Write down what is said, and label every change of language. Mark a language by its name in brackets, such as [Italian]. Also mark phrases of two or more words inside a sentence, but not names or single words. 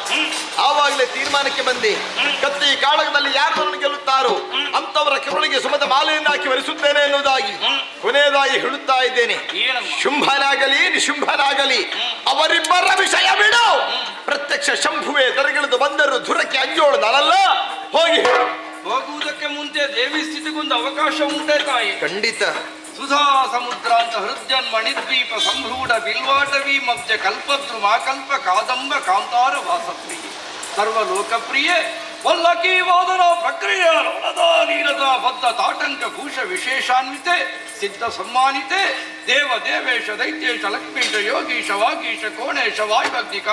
[Kannada] ಆವಾಗಲೇ ತೀರ್ಮಾನಕ್ಕೆ ಬಂದೆ, ಕತ್ತಿ ಕಾಳಗದಲ್ಲಿ ಯಾರು ನನ್ನನ್ನು ಗೆಲ್ಲುತ್ತಾರೋ ಅಂತವರ ಕರುಳಿಗೆ ಸುಮದ ಮಾಲೆಯನ್ನು ಹಾಕಿ ವರಿಸುತ್ತೇನೆ ಎನ್ನುವುದಾಗಿ ಕೊನೆಯದಾಗಿ ಹೇಳುತ್ತಾ ಇದ್ದೇನೆ. ಶುಂಭನಾಗಲಿ ನಿಶುಂಭನಾಗಲಿ ಅವರಿಬ್ಬರ ವಿಷಯ ಬಿಡು. ಪ್ರತ್ಯಕ್ಷ ಶಂಭುವೆ ದರಗಿಳಿದು ಬಂದರು ಧುರಕ್ಕೆ ಅಂಜೋಳು ನಾನಲ್ಲ. ಹೋಗಿ ಹೋಗುವುದಕ್ಕೆ ಮುಂಚೆ ದೇವಿ ಸ್ಥಿತಿಗೊಂದು ಅವಕಾಶ ಉಂಟೆ ತಾಯಿ? ಖಂಡಿತ. [Sanskrit] ಸುಧಾ ಸಮುದ್ರ ಅಂತ ಹೃದಯನ್ ಮಣಿದ್ವೀಪ ಸಂಭ್ರೂಢ ಬಿಲ್ವಾಟವಿ ಮಧ್ಯ ಕಲ್ಪದ್ರುಮ ಕಲ್ಪ ಕಾದಂಬ ಕಾಂತಾರ ವಾಸಪ್ರಿಯೆ ಸರ್ವಲೋಕಪ್ರಿಯೆ ವಲ್ಲಕಿ ವಾದನ ಪ್ರಕ್ರಿಯೆ ರಣದ ನೀರದ ಬದ್ಧ ತಾಟಂಕ ಭೂಷ ವಿಶೇಷಾನ್ವಿತೆ ಸಿದ್ಧ ಸನ್ಮಾನಿತೆ ದೇವ ದೇವೇಶ ದೈತ್ಯೇಶ ಲಕ್ಷ್ಮೀಶ ಯೋಗೀಶ ವಾಗೀಶ ಕೋಣೇಶ ವಾಯುಭಕ್ತಿ